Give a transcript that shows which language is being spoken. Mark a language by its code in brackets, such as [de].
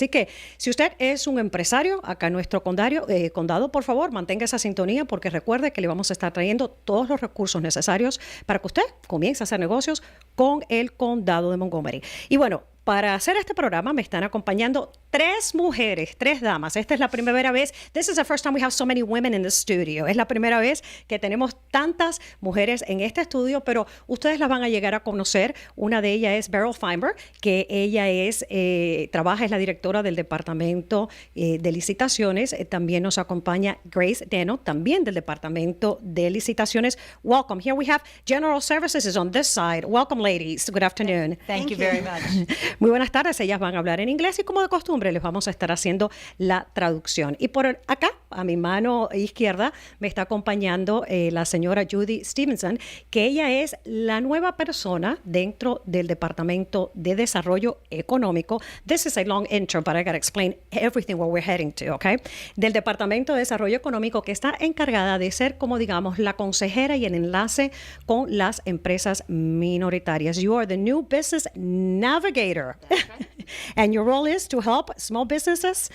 [es] Así que si usted es un empresario acá en nuestro condado, por favor, mantenga esa sintonía porque recuerde que le vamos a estar trayendo todos los recursos necesarios para que usted comience a hacer negocios con el condado de Montgomery. Y bueno, para hacer este programa me están acompañando tres mujeres, tres damas. Esta es la primera vez. [en] This is the first time we have so many women in the studio. [es] Es la primera vez que tenemos tantas mujeres en este estudio, pero ustedes las van a llegar a conocer. Una de ellas es Beryl Feinberg, que ella es la directora del Departamento de Licitaciones. También nos acompaña Grace Deno, también del Departamento de Licitaciones. [en] Welcome. Here we have General Services is on this side. Welcome, ladies. Good afternoon. Thank you very much. [es] Muy buenas tardes, ellas van a hablar en inglés y como de costumbre les vamos a estar haciendo la traducción. Y por acá, a mi mano izquierda, me está acompañando la señora Judy Stevenson, que ella es la nueva persona dentro del Departamento de Desarrollo Económico. [en] This is a long intro, but I got to explain everything where we're heading to, okay? [es] Del Departamento de Desarrollo Económico, que está encargada de ser, como digamos, la consejera y el enlace con las empresas minoritarias. [en] You are the new business navigator. That's right. And your role is to help small businesses